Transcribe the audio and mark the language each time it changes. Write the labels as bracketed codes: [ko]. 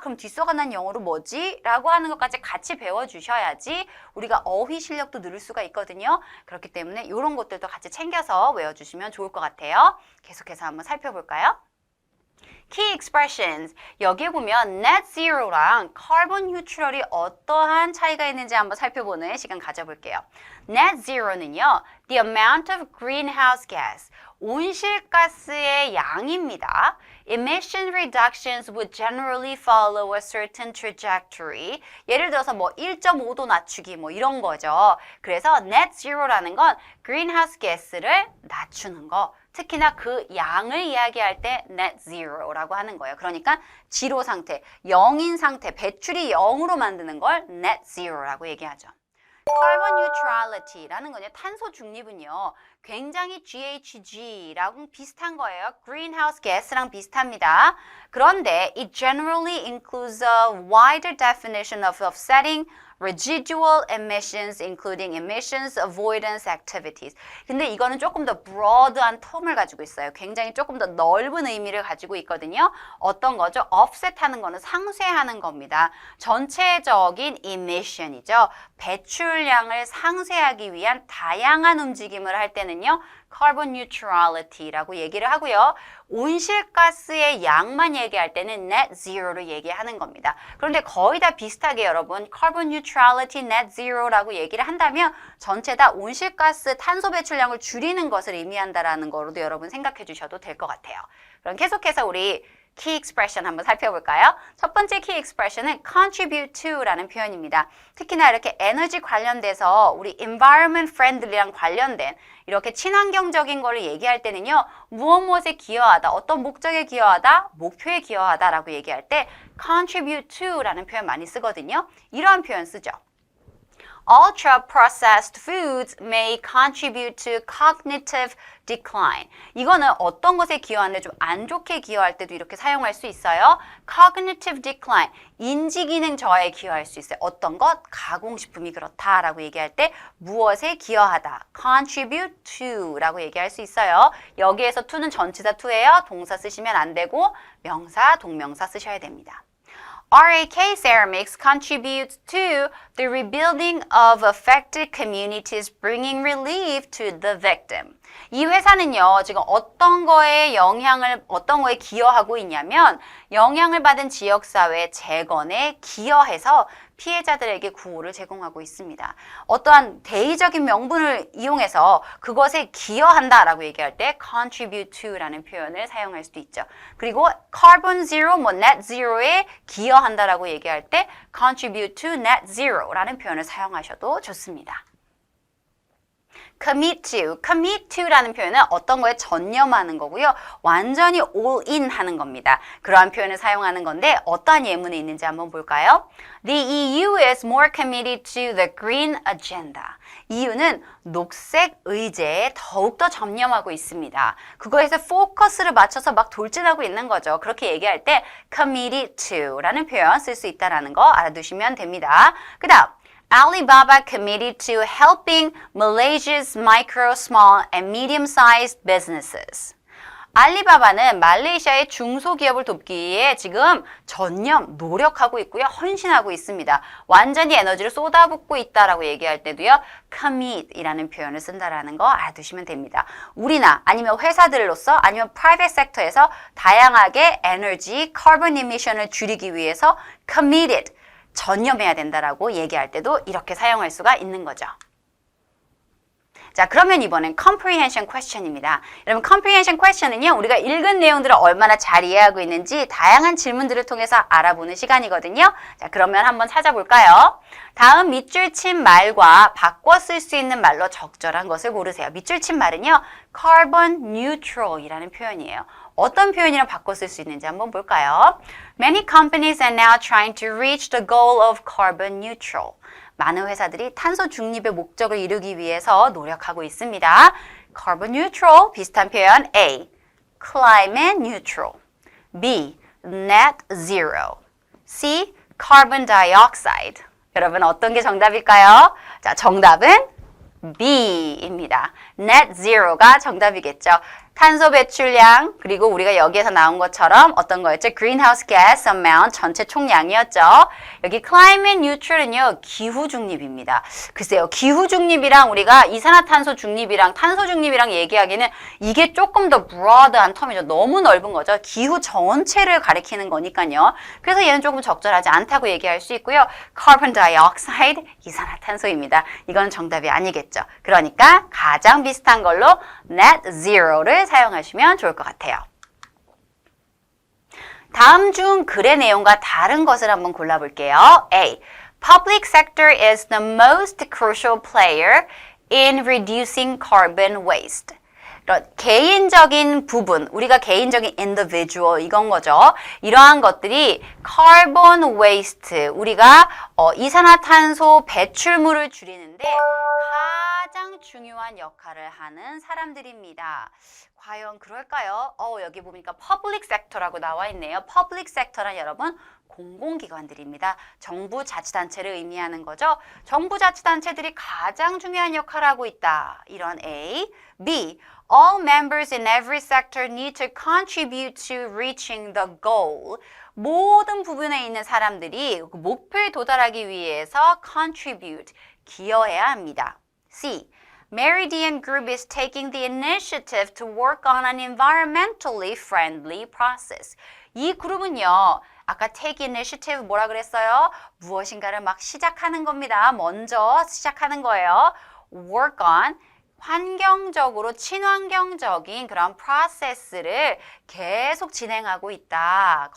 [ko] 그럼 뒤서간다는 영어로 뭐지? 라고 하는 것까지 같이 배워주셔야지 우리가 어휘 실력도 늘릴 수가 있거든요. 그렇기 때문에 이런 것들도 같이 챙겨서 외워주시면 좋을 것 같아요. 계속해서 한번 살펴볼까요? [en] Key expressions. [ko] 여기에 보면 net zero랑 carbon neutral이 어떠한 차이가 있는지 한번 살펴보는 시간 가져볼게요. net zero는요, [en] the amount of greenhouse gas, [ko] 온실가스의 양입니다. [en] Emission reductions would generally follow a certain trajectory. [ko] 예를 들어서 뭐 1.5도 낮추기 뭐 이런 거죠. 그래서 net zero라는 건 greenhouse gas를 낮추는 거. 특히나 그 양을 이야기할 때 net zero라고 하는 거예요. 그러니까 지로 상태, 0인 상태, 배출이 0으로 만드는 걸 net zero라고 얘기하죠. carbon neutrality라는 거는 탄소 중립은요. 굉장히 GHG랑 비슷한 거예요. greenhouse gas랑 비슷합니다. [en] 그런데 it generally includes a wider definition of offsetting residual emissions, including emissions avoidance activities. [ko] 근데 이거는 조금 더 broad한 텀을 가지고 있어요. 굉장히 조금 더 넓은 의미를 가지고 있거든요. 어떤 거죠? offset 하는 거는 상쇄하는 겁니다. 전체적인 emission이죠. 배출량을 상쇄하기 위한 다양한 움직임을 할 때는요. carbon neutrality라고 얘기를 하고요. 온실가스의 양만 얘기할 때는 net zero를 얘기하는 겁니다. 그런데 거의 다 비슷하게 여러분 carbon neutrality, net zero라고 얘기를 한다면 전체 다 온실가스 탄소 배출량을 줄이는 것을 의미한다라는 거로도 여러분 생각해 주셔도 될 것 같아요. 그럼 계속해서 우리 key expression 한번 살펴볼까요? 첫 번째 key expression은 contribute to라는 표현입니다. 특히나 이렇게 에너지 관련돼서 우리 environment friendly랑 관련된 이렇게 친환경적인 거를 얘기할 때는요. 무엇에 기여하다, 어떤 목적에 기여하다, 목표에 기여하다라고 얘기할 때 contribute to라는 표현 많이 쓰거든요. 이러한 표현 쓰죠. [en] Ultra-processed foods may contribute to cognitive decline. [ko] 이거는 어떤 것에 기여하는데 좀 안 좋게 기여할 때도 이렇게 사용할 수 있어요. Cognitive decline, 인지기능 저하에 기여할 수 있어요. 어떤 것? 가공식품이 그렇다라고 얘기할 때 무엇에 기여하다, contribute to라고 얘기할 수 있어요. 여기에서 to는 전치사 to예요. 동사 쓰시면 안 되고 명사, 동명사 쓰셔야 됩니다. [en] RAK Ceramics contributes to the rebuilding of affected communities, bringing relief to the victim. [ko] 이 회사는요, 지금 어떤 거에 기여하고 있냐면, 영향을 받은 지역사회 재건에 기여해서 피해자들에게 구호를 제공하고 있습니다. 어떠한 대의적인 명분을 이용해서 그것에 기여한다라고 얘기할 때 contribute to라는 표현을 사용할 수도 있죠. 그리고 carbon zero, net zero에 기여한다라고 얘기할 때 contribute to net zero라는 표현을 사용하셔도 좋습니다. commit to라는 표현은 어떤 거에 전념하는 거고요. 완전히 all in 하는 겁니다. 그러한 표현을 사용하는 건데 어떠한 예문에 있는지 한번 볼까요? [en] The EU is more committed to the green agenda. [ko] EU는 녹색 의제에 더욱더 전념하고 있습니다. 그거에서 포커스를 맞춰서 막 돌진하고 있는 거죠. 그렇게 얘기할 때 committed to라는 표현 쓸 수 있다는 거 알아두시면 됩니다. [en] 그 다음 Alibaba committed to helping Malaysia's micro, small, and medium-sized businesses. [ko] 알리바바는 말레이시아의 중소기업을 돕기 위해 지금 전념, 노력하고 있고요. 헌신하고 있습니다. 완전히 에너지를 쏟아붓고 있다라고 얘기할 때도요. commit이라는 표현을 쓴다라는 거 알아두시면 됩니다. 우리나 아니면 회사들로서 아니면 private sector에서 다양하게 에너지, carbon emission을 줄이기 위해서 committed, 전념해야 된다라고 얘기할 때도 이렇게 사용할 수가 있는 거죠. 자, 그러면 이번엔 comprehension question입니다. 여러분, comprehension question은요, 우리가 읽은 내용들을 얼마나 잘 이해하고 있는지 다양한 질문들을 통해서 알아보는 시간이거든요. 자, 그러면 한번 찾아볼까요? 다음 밑줄 친 말과 바꿔 쓸 수 있는 말로 적절한 것을 고르세요. 밑줄 친 말은요, carbon neutral이라는 표현이에요. 어떤 표현이랑 바꿔 쓸 수 있는지 한번 볼까요? [en] Many companies are now trying to reach the goal of carbon neutral. [ko] 많은 회사들이 탄소 중립의 목적을 이루기 위해서 노력하고 있습니다. Carbon neutral 비슷한 표현 A. [en] Climate neutral. B. Net zero. C. Carbon dioxide. [ko] 여러분 어떤 게 정답일까요? 자, 정답은 B입니다. Net zero가 정답이겠죠. 탄소 배출량, 그리고 우리가 여기에서 나온 것처럼 어떤 거였죠? [en] Greenhouse gas amount, [ko] 전체 총량이었죠. 여기 climate neutral은요, 기후 중립입니다. 글쎄요, 기후 중립이랑 우리가 이산화탄소 중립이랑 탄소 중립이랑 얘기하기는 이게 조금 더 broad한 텀이죠. 너무 넓은 거죠. 기후 전체를 가리키는 거니까요. 그래서 얘는 조금 적절하지 않다고 얘기할 수 있고요. [en] Carbon dioxide, 이산화탄소입니다. [ko] 이건 정답이 아니겠죠. 그러니까 가장 비슷한 걸로 net zero를 사용하시면 좋을 것 같아요. 다음 중 글의 내용과 다른 것을 한번 골라볼게요. [en] A. Public sector is the most crucial player in reducing carbon waste. [ko] 개인적인 부분, 우리가 개인적인 individual 이건 거죠. 이러한 것들이 carbon waste, 우리가 이산화탄소 배출물을 줄이는데 가장 중요한 역할을 하는 사람들입니다. 과연 그럴까요? 여기 보니까 public sector라고 나와 있네요. public sector란 여러분 공공기관들입니다. 정부 자치단체를 의미하는 거죠. 정부 자치단체들이 가장 중요한 역할을 하고 있다. 이런 A. B. [en] All members in every sector need to contribute to reaching the goal. [ko] 모든 부분에 있는 사람들이 목표에 도달하기 위해서 contribute, 기여해야 합니다. [en] C. Meridian Group is taking the initiative to work on an environmentally friendly process. [ko] 이 그룹은요, 아까 take initiative 뭐라 그랬어요? 무엇인가를 막 시작하는 겁니다. 먼저 시작하는 거예요. work on, 환경적으로 친환경적인 그런 프로세스를 계속 진행하고 있다.